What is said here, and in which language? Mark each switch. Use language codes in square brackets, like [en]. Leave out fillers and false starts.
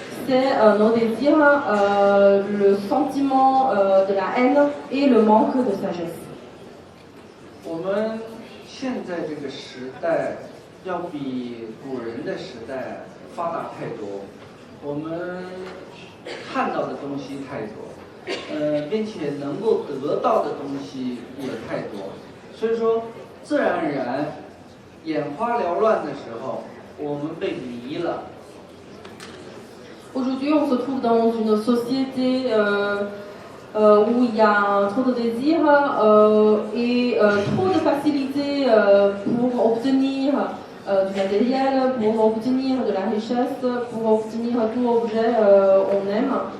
[fr] C'est nos désirs, le sentiment de la haine et le manque de sagesse. [zh] 我们现在这个时代要比古人的时代发达太多，我们看到的东西太多，并且能够得到的东西也太多，所以说自然而然眼花缭乱的时候，我们被迷了。 [fr] Aujourd'hui, on se trouve dans une société où il y a trop de désirs et trop de facilité pour obtenir du matériel, pour obtenir de la richesse, pour obtenir tout objet on aime.